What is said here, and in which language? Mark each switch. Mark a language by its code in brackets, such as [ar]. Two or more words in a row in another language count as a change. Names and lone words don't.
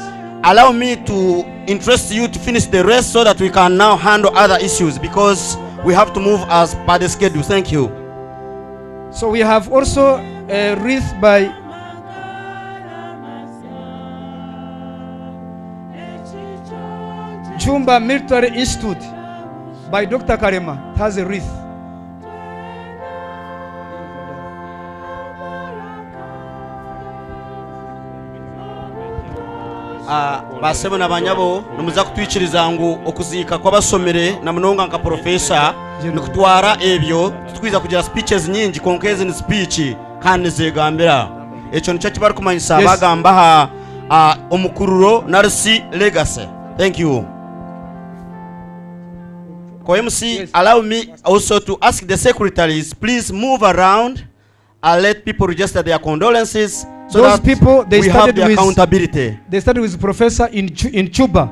[en] Allow me to interest you to finish the rest so that we can now handle other issues because we have to move as per the schedule. Thank you. So we have also a wreath by Chumba Military Institute by Dr. Karema. It has a wreath. [nyn] basebe n'abanyabo numuza kutwikiriza ngo okuzika kw'abasomere na munonga nka professor nikutwara ebyo tutwiza kugira speeches nyingi [en] conclusion speech [nyn] kandi zegambira ekyo nicyo kibari kumanyisa bagamba omukururo narisi legacy. [en] Thank you. MC, allow me also to ask the secretaries, please move around and let people register their condolences so those that people, they we have the accountability. They started with Professor in Chuba.